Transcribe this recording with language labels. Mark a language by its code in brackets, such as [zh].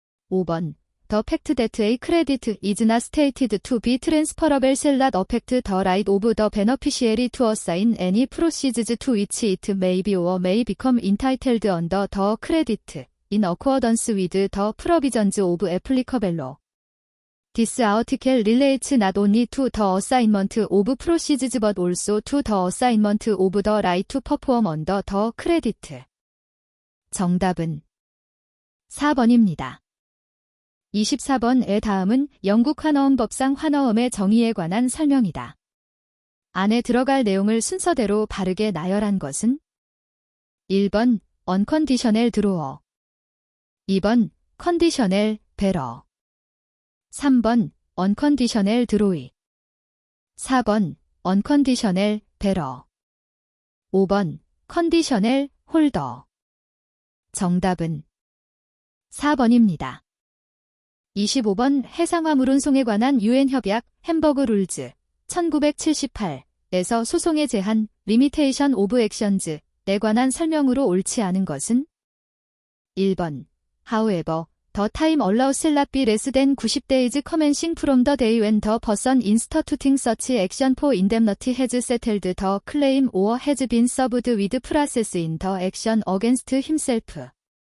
[en] 5번, the fact that a credit is not stated to be transferable shall not affect the right of the beneficiary to assign any proceeds to which it may be or may become entitled under the credit, in accordance with the provisions of applicable law. This article relates not only to the assignment of proceeds but also to the assignment of the right to perform under the credit. [ko] 정답은 4번입니다. 24번의 다음은 영국 환어음법상 환어음의 정의에 관한 설명이다. 안에 들어갈 내용을 순서대로 바르게 나열한 것은 1번 [en] unconditional drawer, [ko] 2번 [en] conditional bearer, [ko] 3번 [en] unconditional drawee, [ko] 4번 [en] unconditional bearer, [ko] 5번 [en] conditional holder. [ko] 정답은 4번입니다. 25번 해상화물운송에 관한 유엔 협약 햄버그 룰즈 1978에서 소송의 제한 리미테이션 오브 액션즈에 관한 설명으로 옳지 않은 것은 1번 [en] However, the time allowed shall not be less than 90 days commencing from the day when the person instituting such action for indemnity has settled the claim or has been served with process in the action against himself.